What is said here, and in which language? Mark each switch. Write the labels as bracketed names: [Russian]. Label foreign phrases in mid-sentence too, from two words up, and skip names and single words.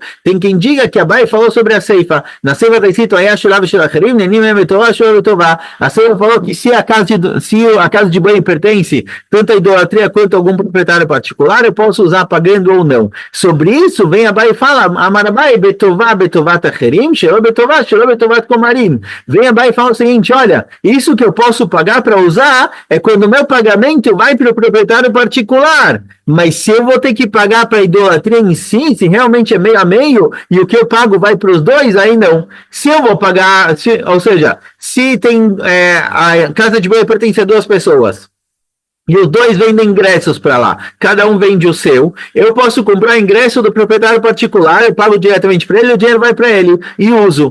[Portuguese] Tem quem diga que Abai falou sobre a ceifa. Na ceifa está escrito, a ceifa falou que se a casa de banho pertence tanto a idolatria quanto a algum proprietário particular, eu posso usar pagando ou não. Sobre isso, vem Abai e fala, [Hebrew] אמר אביי בטובה בטובת אחרים שלא בטובת כומרים. [Portuguese] Vem Abai e fala o seguinte, olha, isso que eu posso pagar para usar é quando o meu pagamento vai para o proprietário particular, mas se eu vou ter que pagar para a idolatria em si, se realmente é meio a meio, e o que eu pago vai para os dois, aí não. Se eu vou pagar, ou seja, se tem a casa de banho pertence a duas pessoas, e os dois vendem ingressos para lá, cada um vende o seu, eu posso comprar ingresso do proprietário particular, eu pago diretamente para ele, o dinheiro vai para ele e uso.